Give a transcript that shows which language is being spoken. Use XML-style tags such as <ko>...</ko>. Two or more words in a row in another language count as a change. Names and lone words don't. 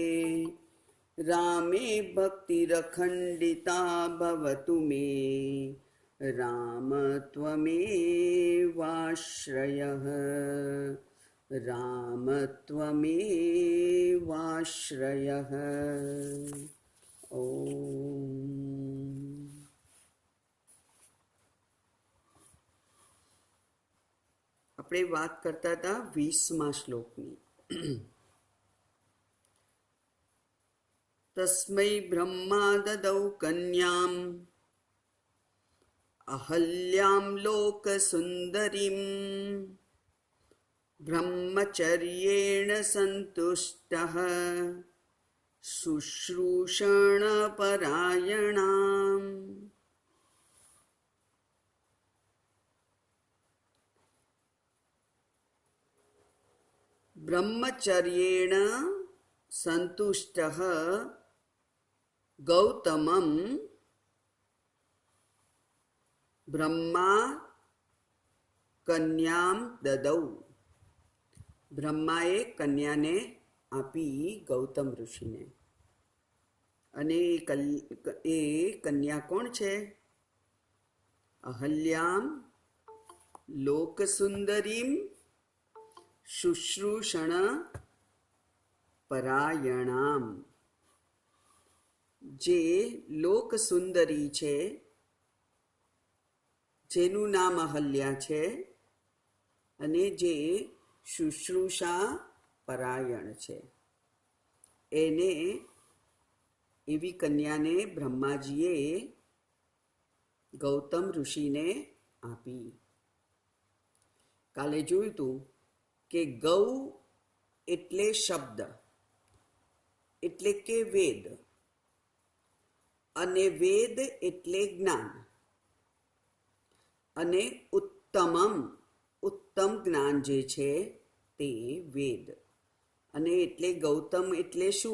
<sa>रामे भक्तिरखण्डिता भवतु मे राम त्वमेवाश्रयः। राम त्वमेवाश्रयः। ओम।</sa> <gu>આપણે વાત કરતા હતા 20મા શ્લોકની।</gu> <sa>तस्मै ब्रह्मा ददौ कन्याम अहल्याम लोकसुंदरीम ब्रह्मचर्येण संतुष्टः शुश्रूषण परायणाम। ब्रह्मचर्येण संतुष्टः गौतमं ब्रह्मा कन्यां ददौ।</sa> <gu>બ્રહ્માએ કન્યાને આપી ગૌતમ ઋષિને। અને એ કન્યા કોણ છે?</gu> <sa>अहल्यां लोकसुंदरीं शुश्रूषण परायणाम।</sa> <gu>જે લોક સુંદરી છે જેનુ નામ અહલ્યા છે અને જે શુશ્રૂષા પરાયણ છે એને એવી કન્યાને બ્રહ્માજીએ ગૌતમ ઋષિને આપી। કાલે જોયું તું કે ગૌ એટલે શબ્દ એટલે કે વેદ અને વેદ એટલે જ્ઞાન અને ઉત્તમમ ઉત્તમ જ્ઞાન જે છે તે વેદ અને એટલે ગૌતમ એટલે શું?</gu>